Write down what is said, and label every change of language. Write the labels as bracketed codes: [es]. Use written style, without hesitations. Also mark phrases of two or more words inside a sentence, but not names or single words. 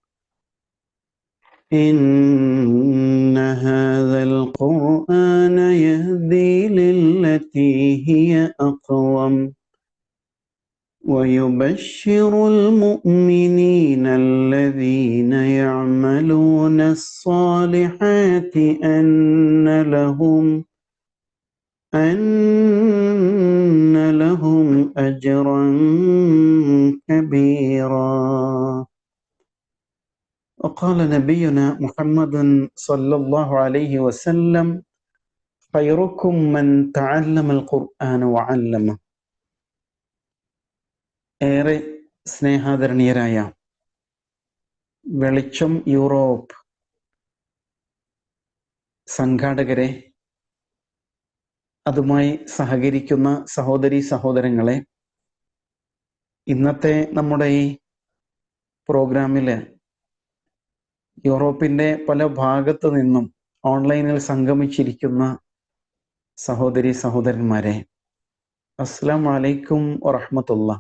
[ar] إن هذا القرآن يهدي للتي هي أقوم ويبشر المؤمنين الذين يعملون الصالحات أن لهم أجرا كبيرا. وقال نبينا محمد صلى الله عليه وسلم خيركم من تعلم القرآن وعلمه. [ml] ഏറെ സ്നേഹാദരണീയരായ വെളിച്ചം യൂറോപ്പ് സംഘാടകരെ, അതുമായി സഹകരിക്കുന്ന സഹോദരീ സഹോദരങ്ങളെ, ഇന്നത്തെ നമ്മുടെ ഈ പ്രോഗ്രാമില് യൂറോപ്പിന്റെ പല ഭാഗത്തു നിന്നും ഓൺലൈനിൽ സംഗമിച്ചിരിക്കുന്ന സഹോദരീ സഹോദരന്മാരെ, [ar] السلام عليكم ورحمة الله.